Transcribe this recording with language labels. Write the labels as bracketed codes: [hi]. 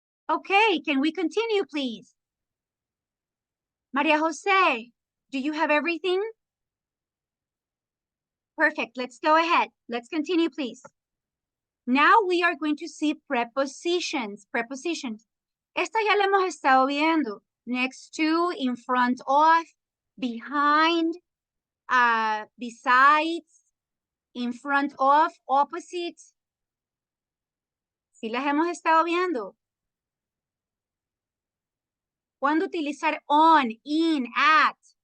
[en] Okay, can we continue, please? Maria Jose, do you have everything? Perfect, let's go ahead. Let's continue, please. Now we are going to see prepositions. Prepositions. [es] Esta ya la hemos estado viendo. [en] Next to, in front of, behind, besides, in front of, opposite. [es] Sí las hemos estado viendo. ¿Cuándo utilizar on, in, at?